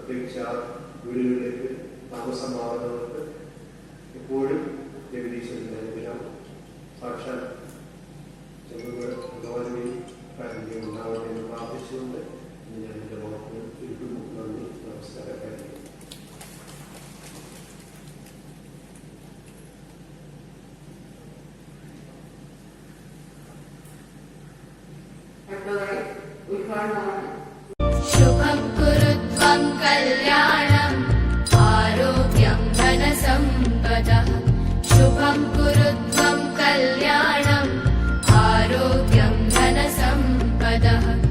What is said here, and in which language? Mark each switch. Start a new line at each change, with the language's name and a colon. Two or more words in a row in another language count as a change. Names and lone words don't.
Malayalam: പ്രത്യേകിച്ച് ആ വീടുകളിലേക്ക് താമസം മാറുന്നവർക്ക് എപ്പോഴും ജഗദീശ്വരൻ്റെ അനുഗ്രഹം സാക്ഷാൽ ഭഗവാന്റെ കാര്യം ഉണ്ടാവട്ടെ എന്ന് പ്രാർത്ഥിച്ചുകൊണ്ട് ഞാൻ എൻ്റെ വാക്കുകൾ ചുരുക്കുന്നു. നന്ദി, നമസ്കാരം.
Sanskrit: शुभं कुरुत्वं कल्याणम् आरोग्यं धनसम्पदः शुभं कुरुत्वं कल्याणम् आरोग्यं धनसम्पदः